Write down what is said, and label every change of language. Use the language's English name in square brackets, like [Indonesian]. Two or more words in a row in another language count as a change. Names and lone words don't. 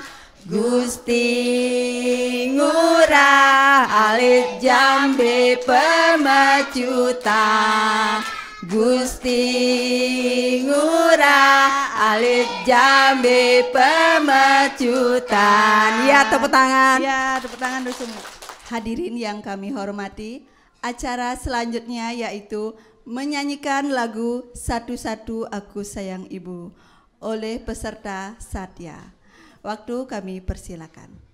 [Indonesian] Gusti ngurah alit jambe pemacuta. Gusti ngurah alit jambe pemacutan. Ya, tepuk tangan. Ya, tepuk tangan dulu semua. Hadirin yang kami hormati, acara selanjutnya yaitu menyanyikan lagu Satu-Satu Aku Sayang Ibu oleh peserta Satya. Waktu kami persilakan.